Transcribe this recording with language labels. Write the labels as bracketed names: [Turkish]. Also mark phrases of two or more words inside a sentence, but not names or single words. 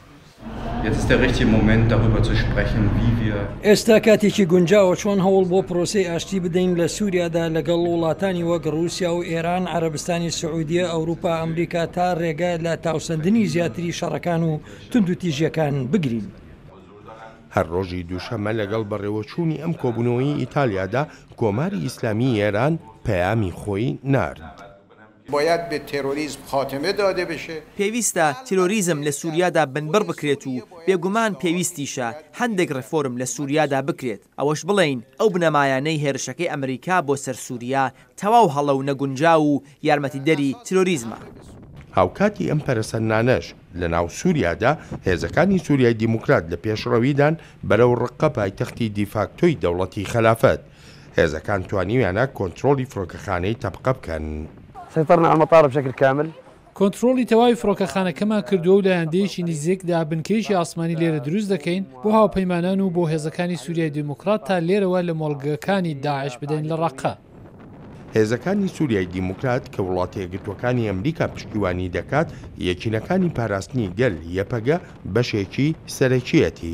[Central Kurdish] ئێستا کاتێکی گونجاوە چۆن هەوڵ بۆ پرۆسەی ئاشتی بدەین لە سووریادا لەگەڵ وڵاتانی وەک رووسیا و ئێران عەرەبستانی سعودیە ئەوروپا ئەمریکا تا ڕێگە لە تاوسەندنی زیاتری شەڕەکان و تند و تیژیەکان بگرین. هەر ڕۆژی دووشەمە لەگەڵ بەڕێوەچوونی ئەم کۆبوونەوەی ئیتالیادا کۆماری ئیسلامی ئێران پەیامی خۆی نارد. [Persian] باید به تروریسم خاتمه داده بشه. [Central Kurdish] پێویستە تیرۆریزم لە سووریادا بنبەر بکرێت و بێگومان پێویستیشە هەندێک ڕێفۆرم لە سووریادا بکرێت ئەوەش بڵین ئەو بنەمایانەی هێرشەکەی ئەمریکا بۆ سەر سووریا تەواو هەڵە و نەگونجا و یارمەتیدەری تیرۆریزمە. هاوکاتی ئەم پەرسەندانەش لە ناو سووریادا هێزەکانی سووریای دیموکرات لە پێشڕەویدان بەرەو ڕقە پایتەختی دیفاکتۆی دەوڵەتی خلافەت هێزەکان توانیویانە کۆنتڕۆلی فڕۆکەخانەی تەبقە بکەن. [Arabic] سيطرنا على المطار بشكل كامل. [Central Kurdish] کۆنتڕۆلی تەواوی فڕۆکەخانەکەمان کردووە و لە هەندێکی نزیکدا بنکەیشی ئاسمانی لێرە دروست دەکەین بۆ هاوپەیمانان و بۆ هێزەکانی سووریای دیموکرات تا لێرەوە لە مۆڵگەکانی داعش بدەین لە ڕەقە. هێزەکانی سووریای دیموکرات کە وڵاتە یەکگرتووەکانی ئەمریکا پشتیوانی دەکات یەکینەکانی پاراستنی گەل یەپەگە بەشێکی سەرەکیەتی.